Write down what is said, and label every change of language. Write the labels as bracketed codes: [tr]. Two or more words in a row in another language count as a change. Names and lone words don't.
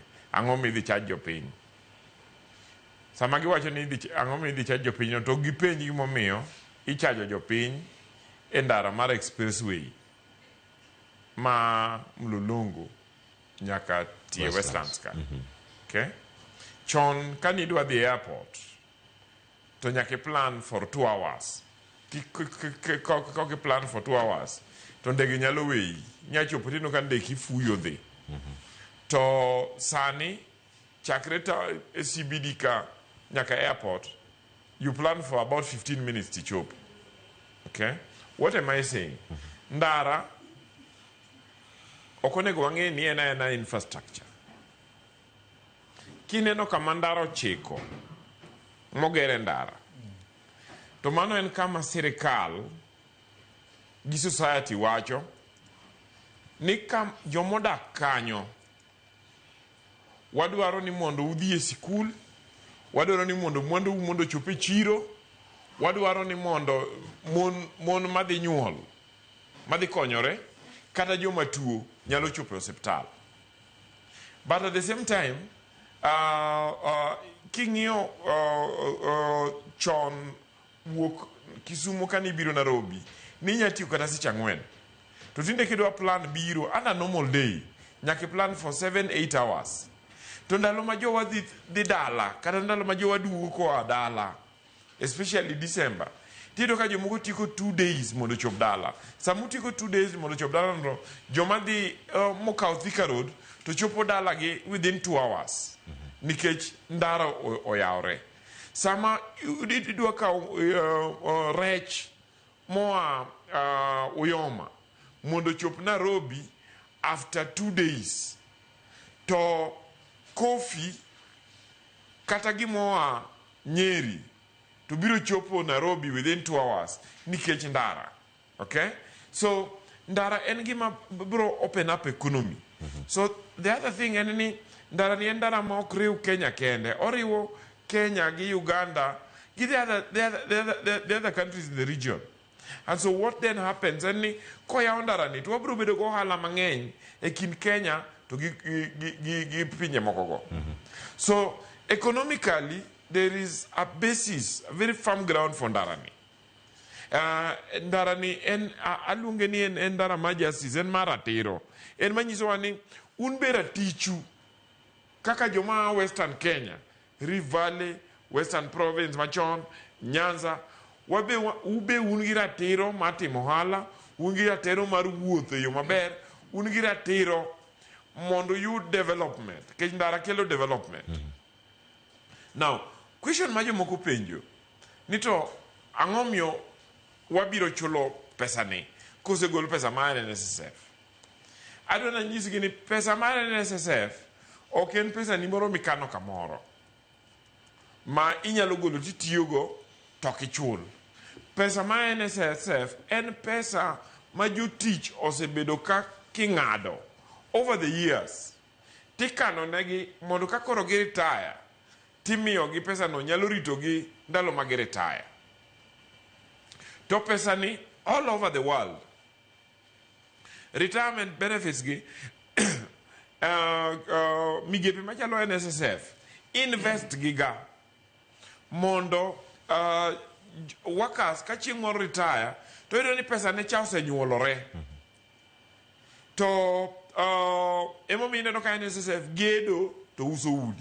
[luo] Ang'o midhi charge jopiny. Sama giwacho ni ang'o midhi charge jopiny to gipenji gimomiyo ichajo jopiny e ndara mar expressway ma Mlolongo nyaka tie Westlands ka. Okay? Chon kani idwa dhi airport to nyaka [en] plan for 2 hours. [luo] Kok [en] plan for 2 hours [luo] to ndege nyalo weyi nyachopo tino ka ndeke fuyo dhi. To sani chakre ta CBD ka nyaka airport [en] you plan for about 15 minutes [luo] to chop. [en] Okay? What am I saying? [luo] Ndara okonego wang'e ni ena infrastructure. Kineno kama ndara ochiko mogere ndara to mano en kama sirikal gi society wacho ni kam jomodak kanyo wadwaro ni mondo udhi e sikul, wadwaro ni mondo chope chiro, wadwaro ni mondo mon madhi nyuol madhi konyore kata joma tuo nyalo chopo e hospital. [en] But at the same time [luo] king'iyo chon wuok Kisumu kani biro Nairobi ni nyatiyo kata seche 4 to tinde kidwa plan biro [en] under normal day [luo] nyaka [en] plan for 7-8 hours. [luo] To ndalo ma jowa dhi dala kata ndalo ma jowa duogo koa dala especially December tido ka jomoko tiko 2 days mondo chop dala. Samu tiko 2 days mondo chop dala no joma dhi mokaw Thika Road to chopo dala gi [en] within 2 hours. [luo] Nikech ndara oyawre. Sama idwa ka rech moa Uyoma mondo chop Nairobi [en] after 2 days. [luo] To coffee kata gimoa Nyeri to biro chopo Nairobi [en] within 2 hours [luo] nikech ndara. Okay? So ndara en gima bro [en] open up economy. So the other thing [luo] en ni ndara ni ndara ma ok riw Kenya kende, oriwo Kenya gi Uganda gi [en] the other countries in the region. And so what then happens [luo] en ni koya ndara ni to wabro bedo go ohala mang'eny e kind Kenya to gi pinje moko go. [en] So economically there is a basis, a very firm ground for ndarani. [luo] Ndarani en aluonge ni en ndara majasis en maratiro. En manyiso wani unbera tichu kaka joma Western Kenya, Rift Valley, Western Province machon, Nyanza, ube ungi ratiro matimo ohala, ungi ratiro mar wuotho yo maber, ungi ratiro mondo yud development. Kech ndara kelo development. [en] Now, question [luo] ma jomoko penjo ni to ang'o miyo wabiro chulo pesa ni kosegol pesa mar NSSF. Adwana nyisgi ni pesa mar NSSF ok en pesa ni moro mikano kamoro ma inyalo golo titiyogo to kichul. Pesa mar NSSF en pesa ma jotich osebedo ka king'ado [en] over the years. [luo] Tikano negi mondo ka koro gi retire timiyo gi pesa no nyalo rito gi ndalo ma gi retire. To pesa ni [en] all over the world retirement benefits [luo] gi migepe machalo NSSF invest giga mondo workers ka chieng' moro retire to yudo ni pesa ne cha osenyuolore. To emomiyo ineno ka NSSF gedo to uso udi.